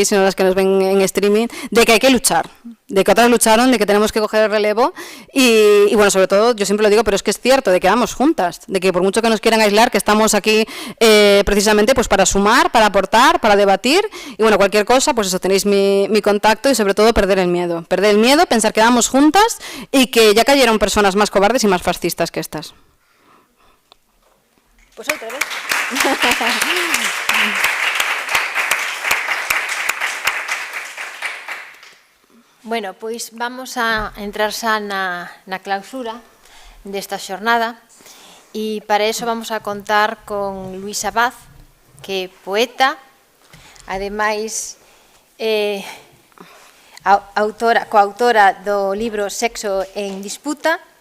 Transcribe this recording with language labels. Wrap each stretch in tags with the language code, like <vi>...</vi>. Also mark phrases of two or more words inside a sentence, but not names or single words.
<es>sino las que nos ven en streaming, de que hay que luchar, de que otras lucharon, de que tenemos que coger el relevo y bueno, sobre todo, yo siempre lo digo, pero es que es cierto, de que vamos juntas, de que por mucho que nos quieran aislar, que estamos aquí precisamente pues para sumar, para aportar, para debatir y bueno, cualquier cosa, pues eso, tenéis mi contacto y sobre todo perder el miedo, pensar que vamos juntas y que ya cayeron personas más cobardes y más fascistas que estas.</es> <gl>Pues outra vez. Bueno, pois vamos a entrar xa na clausura desta xornada e para eso vamos a contar con Luisa Abad, que é poeta, ademais coautora do libro Sexo en disputa.</gl>